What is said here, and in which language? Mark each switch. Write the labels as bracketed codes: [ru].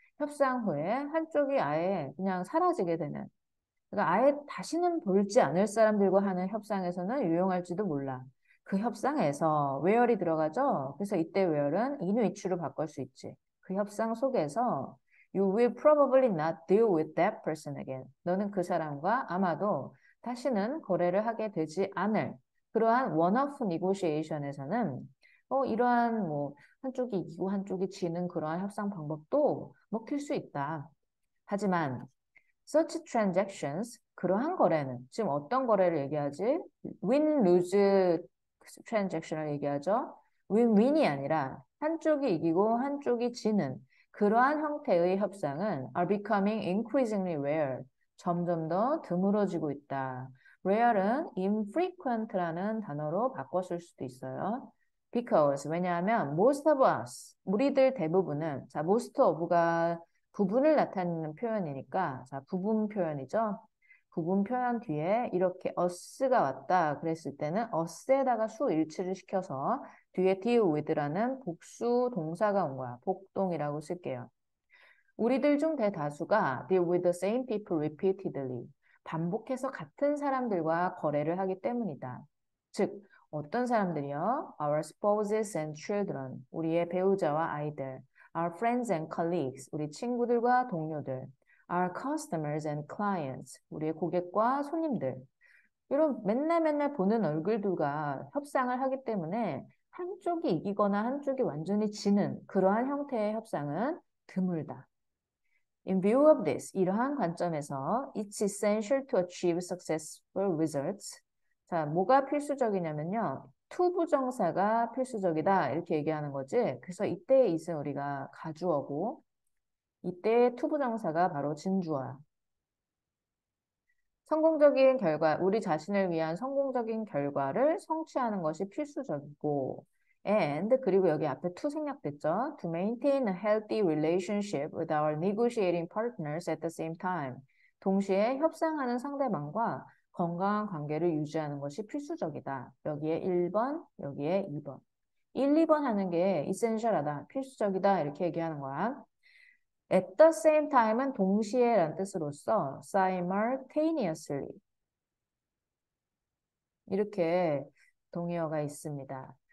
[ko] 협상 후에 한쪽이 아예 그냥 사라지게 되는, 그러니까 아예 다시는 볼지 않을 사람들과 하는 협상에서는 유용할지도 몰라. 그 협상에서 where이 들어가죠? 그래서 이때 where은 in which로 바꿀 수 있지. 그 협상 속에서 [en] you will probably not deal with that person again. [ko] 너는 그 사람과 아마도 다시는 거래를 하게 되지 않을 그러한 one-off negotiation에서는 이러한 뭐 한쪽이 이기고 한쪽이 지는 그러한 협상 방법도 먹힐 수 있다. 하지만 [en] such transactions, [ko] 그러한 거래는 지금 어떤 거래를 얘기하지? win-lose transaction을 얘기하죠. win-win이 아니라 한쪽이 이기고 한쪽이 지는 그러한 형태의 협상은 [en] are becoming increasingly rare. [ko] 점점 더 드물어지고 있다. rare은 infrequent라는 단어로 바꿨을 수도 있어요. Because, 왜냐하면 [en] most of us, [ko] 우리들 대부분은 자, most of가 부분을 나타내는 표현이니까 자, 부분 표현이죠. 부분 표현 뒤에 이렇게 us가 왔다 그랬을 때는 us에다가 수 일치를 시켜서 뒤에 deal with라는 복수 동사가 온 거야. 복동이라고 쓸게요. 우리들 중 대다수가 [en] deal with the same people repeatedly. [ko] 반복해서 같은 사람들과 거래를 하기 때문이다. 즉, 어떤 사람들이요? [en] Our spouses and children. [ko] 우리의 배우자와 아이들. [en] Our friends and colleagues. [ko] 우리 친구들과 동료들. [en] Our customers and clients. [ko] 우리의 고객과 손님들. 이런 맨날 보는 얼굴들과 협상을 하기 때문에 한쪽이 이기거나 한쪽이 완전히 지는 그러한 형태의 협상은 드물다. [en] In view of this, [ko] 이러한 관점에서 [en] it's essential to achieve successful results. [ko] 자, 뭐가 필수적이냐면요. to 부정사가 필수적이다 이렇게 얘기하는 거지. 그래서 이때의 it은 우리가 가주어고 이때의 to 부정사가 바로 진주어야. 성공적인 결과, 우리 자신을 위한 성공적인 결과를 성취하는 것이 필수적이고 and 그리고 여기 앞에 to 생략됐죠. [en] To maintain a healthy relationship with our negotiating partners at the same time. [ko] 동시에 협상하는 상대방과 건강한 관계를 유지하는 것이 필수적이다. 여기에 1번, 여기에 2번. 1, 2번 하는 게 essential하다, 필수적이다 이렇게 얘기하는 거야. At the same time은 동시에 라는 뜻으로서 simultaneously 이렇게 동의어가 있습니다.